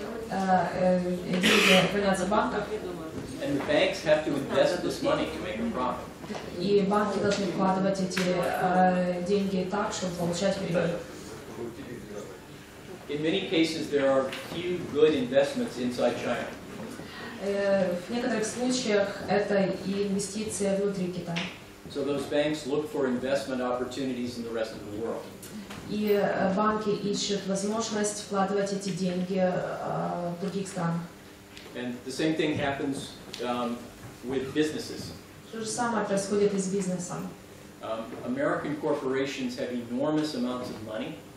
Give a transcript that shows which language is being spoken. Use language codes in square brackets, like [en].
[ru] Деньги хранятся в банках, [en] and the banks have to invest this money to make a profit. [ru] и банки должны вкладывать эти деньги так, чтобы получать прибыль. [en] In many cases, there are few good investments inside China. [ru] В некоторых случаях это и инвестиции внутри Китая. [en] So those banks look for investment opportunities in the rest of the world. [ru] И банки ищут возможность вкладывать эти деньги в других странах. [en] And the same thing happens with businesses. [ru] То же самое происходит и с бизнесом. [en] American corporations have enormous amounts of money.